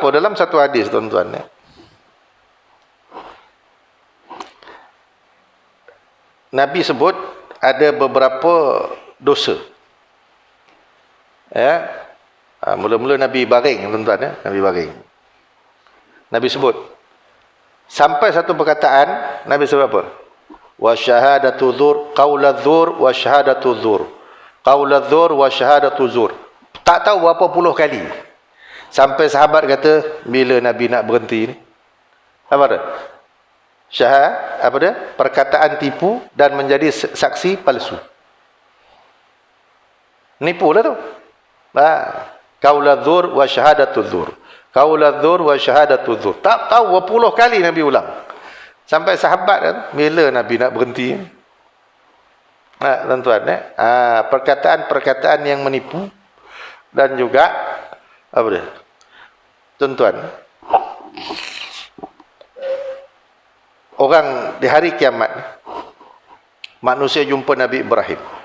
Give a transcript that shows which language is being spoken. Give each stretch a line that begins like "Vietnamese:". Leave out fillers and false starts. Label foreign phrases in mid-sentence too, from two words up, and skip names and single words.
Malay: Dalam satu hadis, tuan-tuan, Nabi sebut ada beberapa dosa. Mula-mula Nabi baring, tuan-tuan, Nabi baring. Nabi sebut sampai satu perkataan, Nabi sebut apa?
Arabic: وشهادة الزور، قول الزور الزور وشهادة الزور. قول الزور وشهادة الزور.
Malay: Tak tahu berapa puluh kali. Sampai sahabat kata, bila Nabi nak berhenti ni? Apa dia? Apa dia? Perkataan tipu dan menjadi saksi palsu. Nipu lah tu.
Arabic: قول الزور وشهادة الزور. قول الزور وشهادة الزور.
Malay: Tak tahu berapa puluh kali Nabi ulang. Sampai sahabat kan, bila Nabi nak berhenti? Tuan-tuan, perkataan-perkataan yang menipu dan juga apa dia? Tuan-tuan, orang di hari kiamat, manusia jumpa Nabi Ibrahim.